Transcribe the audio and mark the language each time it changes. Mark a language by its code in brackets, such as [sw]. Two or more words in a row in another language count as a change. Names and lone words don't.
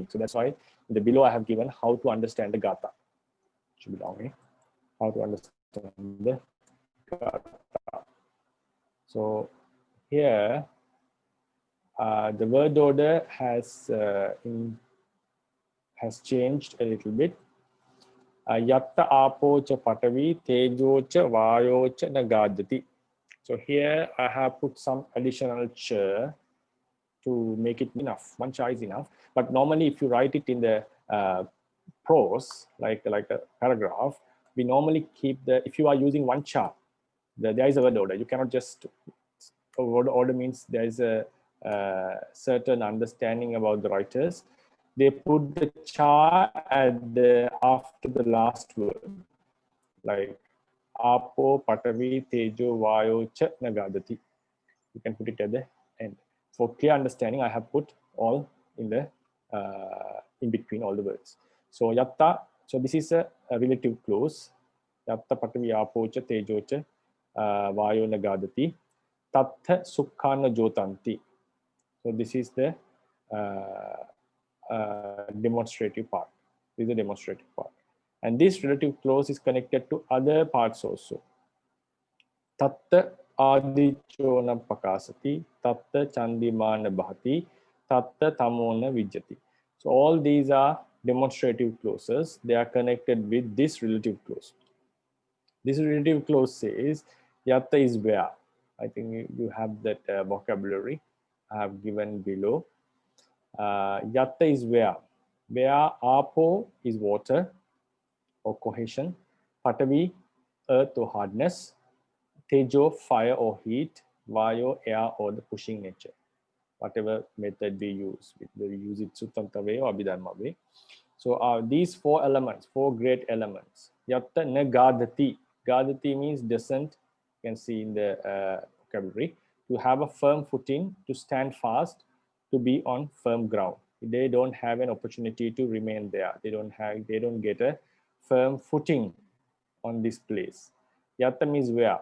[en] So that's why in the below I have given how to understand the Gatha. Should be long, how to understand the Gatha. So here the word order has changed a little bit. [pi] Yatta apo cha patavi tejo cha vayo cha nagadati. [en] So here I have put some additional ch to make it enough. One cha is enough. But normally if you write it in the prose, like a paragraph, we normally keep if you are using one cha, there is a word order. You cannot just, word order means there is a certain understanding about the writers. They put the cha after the last word, like apo, [pi] patavi, tejo, vayo, cha, nagadati. [en] You can put it at the end. For clear understanding, I have put all in the in between all the words. So yatta, so this is a relative clause. [pi] Yatta, patavi, apo, cha, tejo, cha, vayo, nagadati. Tattha sukhana jotanti. [en] So this is the demonstrative part. This is the demonstrative part. And this relative clause is connected to other parts also. [pi] Tatta adichona pakasati, tatta chandimana bhati, tatta tamona vijjati. [en] So all these are demonstrative clauses, they are connected with this relative clause. This relative clause says yatta is where. I think you have that vocabulary I have given below. Yatta is where. Where apo is water or cohesion, patavi earth or hardness, tejo fire or heat, vayo air or the pushing nature. Whatever method we use, whether we use it Suttanta way or Abhidharma way. So these four elements, four great elements. [pi] Yatta na gadati. [en] Gadati means doesn't, you can see in the vocabulary, to have a firm footing, to stand fast, to be on firm ground. They don't have an opportunity to remain there. They don't get a firm footing on this place. Yatta means where.